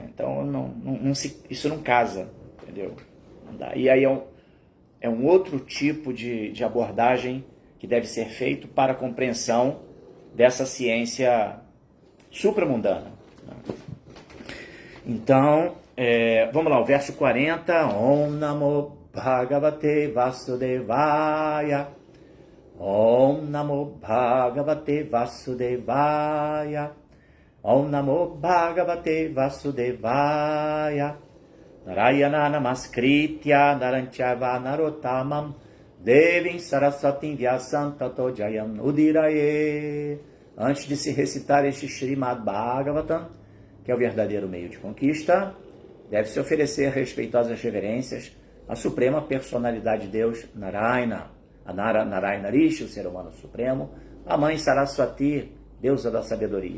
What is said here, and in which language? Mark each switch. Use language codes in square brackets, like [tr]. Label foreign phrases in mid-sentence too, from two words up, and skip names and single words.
[pt] Então isso não casa, entendeu? E aí é um outro tipo de abordagem que deve ser feito para a compreensão dessa ciência supramundana. Então, vamos lá, o verso 40, [sa] ॐ नमो भगवते वासुदेवाय, ॐ नमो भगवते वासुदेवाय, ॐ नमो भगवते वासुदेवाय, नारायणं नमस्कृत्य नरं चैव नरोत्तमम् देवीं सरस्वतीं व्यासं ततो जयम् उदीरयेत्. [pt] Antes de se recitar este Srimad Bhagavatam, que é o verdadeiro meio de conquista, deve-se oferecer respeitosas reverências à suprema personalidade de Deus, Narayana, a Narayana Rishi, o ser humano supremo, a mãe Saraswati, deusa da sabedoria.